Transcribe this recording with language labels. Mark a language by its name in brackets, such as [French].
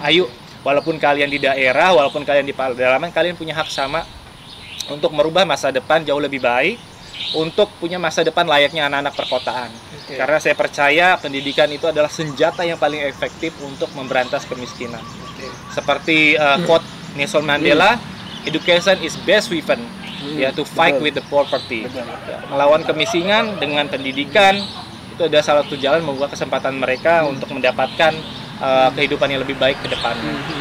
[Indonesian] Ayo, walaupun kalian di daerah, walaupun kalian di pedalaman, kalian punya hak sama untuk merubah masa depan jauh lebih baik, untuk punya masa depan layaknya anak-anak perkotaan. Karena saya percaya pendidikan itu adalah senjata yang paling efektif untuk memberantas kemiskinan. Seperti quote [English] Nelson Mandela, education is best weapon, ya, to fight [Indonesian] betul. [English] with the poverty. [Indonesian] Betul. Ya, melawan kemiskinan dengan pendidikan itu adalah salah satu jalan membuka kesempatan mereka untuk mendapatkan kehidupan yang lebih baik ke depannya.